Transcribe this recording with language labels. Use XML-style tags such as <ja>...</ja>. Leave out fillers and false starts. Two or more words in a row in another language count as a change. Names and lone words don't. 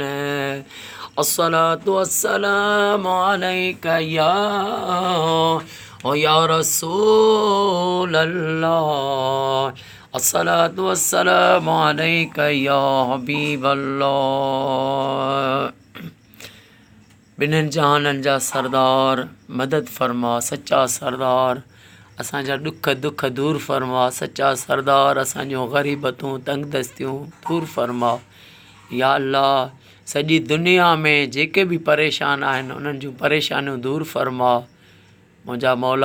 <ar>الصلاة والسلام عليك يا رسول الله. الصلاة والسلام عليك يا حبيب الله.</ar> <sd>ॿिन्हिनि जहाननि जा सरदार मदद फरमा सच्चा सरदार. असांजा ॾुख दुख दूर फरमा सच्चा सरदार. असांजूं ग़रीबतूं तंगदस्तियूं दूर फरमा</sd> <ar>يا الله.</ar> <sd>सॼी दुनिया में जेके बि परेशान आहिनि उन्हनि जूं परेशानियूं दूर फरमा मुंहिंजा मौला.</sd>